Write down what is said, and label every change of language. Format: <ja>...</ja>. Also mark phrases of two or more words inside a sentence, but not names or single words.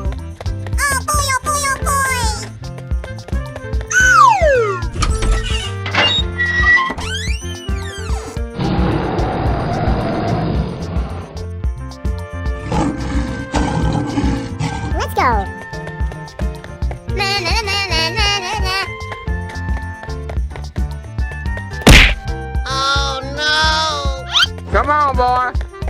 <en>Oh boy, oh boy, oh boy! Let's go! Na na na na na na na. Oh no! Come on, boy.</en>